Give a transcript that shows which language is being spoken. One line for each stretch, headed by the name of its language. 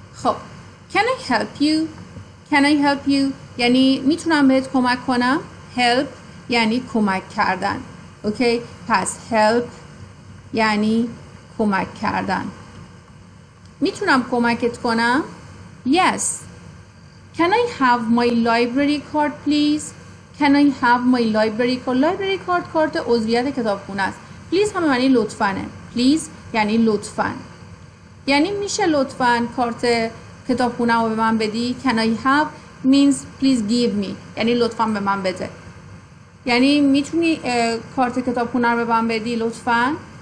Persian: خب
English: Can I help you
Persian: یعنی میتونم بهت کمک کنم. Help یعنی کمک کردن. اوکی پس help یعنی کمک کردن. میتونم کمکت کنم. Yes.
English: Can I have my library card please? Can I have my library card?
Persian: library card کارت عضویت کتابخونه است. Please هم معنی لطفاًه. Please یعنی لطفاً. یعنی میشه لطفاً کارت کتابخونه رو به من بدی.
English: Can I have means please give me
Persian: یعنی لطفاً به من بده. یعنی میتونی کارت کتابخونه رو به من بدی لطفاً.